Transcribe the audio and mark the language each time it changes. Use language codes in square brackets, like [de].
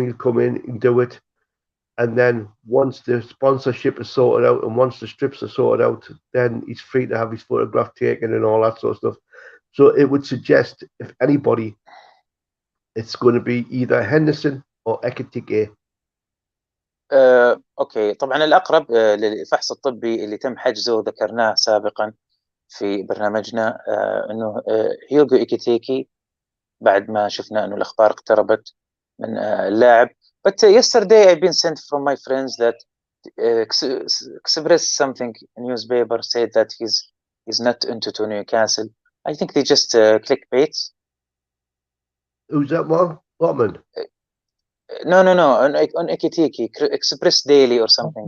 [en] He'll come in and do it. And then once the sponsorship is sorted out and once the strips are sorted out, then he's free to have his photograph taken and all that sort of stuff. So it would suggest, if anybody, it's going to be either Henderson or Ekitike. [ar] اوكي طبعا الاقرب للفحص الطبي اللي تم حجزه ذكرناه سابقا في برنامجنا انه هيوغو إيكيتيكي، بعد ما شفنا انه الاخبار اقتربت من اللاعب. [en] But yesterday I've been sent from my friends that expressed something, a newspaper said that he's not into to Newcastle. I think they just clickbait. Who's that one? Botman? No, on Ekitiki, Express Daily or something.